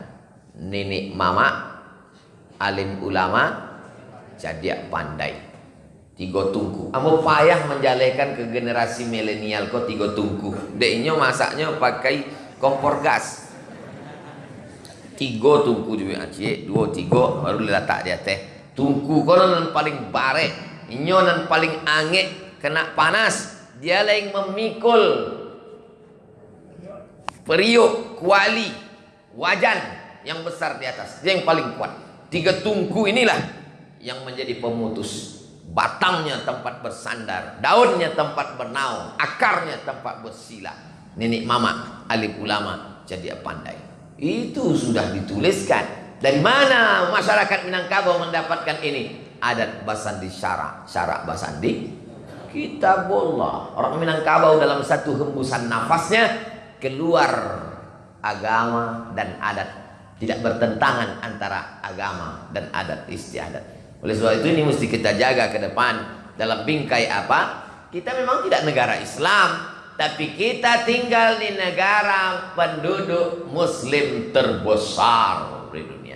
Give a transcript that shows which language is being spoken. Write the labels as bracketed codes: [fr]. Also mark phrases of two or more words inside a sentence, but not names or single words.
[id] Nenek mama, alim ulama, jadi pandai. 3 tungku. [min] Amo payah menjalekan ke generasi milenial kok 3 tungku. [id] Deknya masaknya pakai kompor gas. 3 tungku juga acik, 2 3 baru letak di atas. [min] Tungku kono nan paling bare, inyo nan paling angek kena panas. [id] Dia yang memikul periuk, kuali, wajan yang besar di atas. Dia yang paling kuat. 3 tungku inilah yang menjadi pemutus. Batangnya tempat bersandar, daunnya tempat bernaung, akarnya tempat bersila. Nenek mama, alim ulama, jadi pandai. Itu sudah dituliskan. Dari mana masyarakat Minangkabau mendapatkan ini? [min] Adat Basandi syarak basandi Kitabullah. [id] Orang Minangkabau dalam satu hembusan nafasnya keluar agama dan adat. Tidak bertentangan antara agama dan adat istiadat. Oleh sebab itu ini mesti kita jaga ke depan. Dalam bingkai apa? Kita memang tidak negara Islam, tapi kita tinggal di negara penduduk muslim terbesar di dunia.